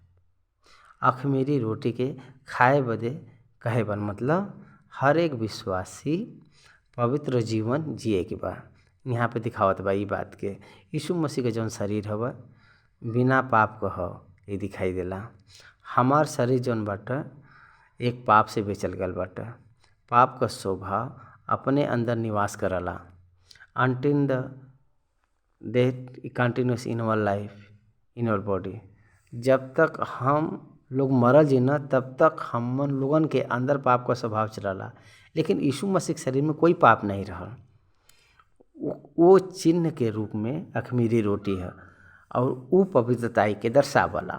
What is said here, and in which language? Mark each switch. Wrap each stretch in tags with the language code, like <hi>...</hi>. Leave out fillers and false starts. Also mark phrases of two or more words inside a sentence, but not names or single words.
<bho>अखमीरी रोटी के खाए बदे कहे बन मतलब हर एक विश्वासी पवित्र जीवन जिए के बा। यहाँ पे दिखावत बा ई बात के यीशु मसीह के जौन शरीर हवा बिना पाप का हो ये दिखाई देला। हमार शरीर जौन बाटे एक पाप से बेचल गल बाटे। पाप का स्वभाव अपने अंदर निवास करला।</bho> <en>until the death continues in our life in our body. जब तक हम लोग मरल जी न तब तक हम लोगन के अंदर पाप का स्वभाव चलला। लेकिन यीशु मसीह के शरीर में कोई पाप नहीं रहल। वो चिन्ह के रूप में अखमीरी रोटी है और वो पवित्रताई के दर्शावला।</en>